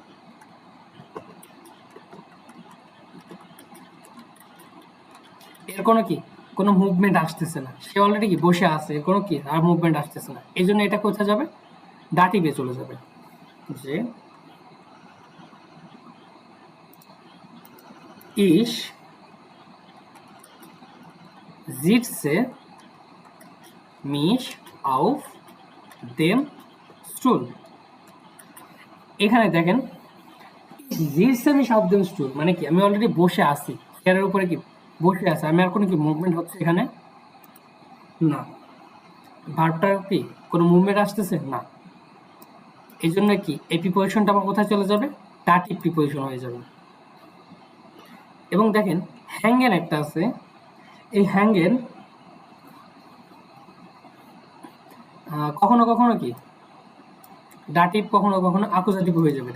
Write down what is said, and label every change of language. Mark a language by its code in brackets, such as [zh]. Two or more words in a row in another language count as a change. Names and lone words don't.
[bn] এর কোনো কি, কোনো মুভমেন্ট আসতেছে না, সে অলরেডি কি বসে আছে, এর কোনো কি আর মুভমেন্ট আসতেছে না, এই জন্য এটা কোথায় যাবে, দাটিভে চলে যাবে, যে [de] ইস sitze mich auf dem Stuhl, [bn] এখানে দেখেন [de] sitze mich auf dem [bn] Stuhl মানে কি, আমি অলরেডি বসে আছি, চেয়ারের উপরে কি বসে আছে, আমি আর কোনো কি মুভমেন্ট হচ্ছে এখানে না, ভার্বটা কি কোনো মুভমেন্ট আসতেছে না, এই জন্য কি এই প্রিপোজিশনটা আমার কোথায় চলে যাবে, দাটিভ প্রিপোজিশন হয়ে যাবে। এবং দেখেন হ্যাঙ্গেন একটা আছে, এই হ্যাঙ্গেন কখনো কখনো কি দাটিভ, কখনো কখনো আকুজাটিভ হয়ে যাবে।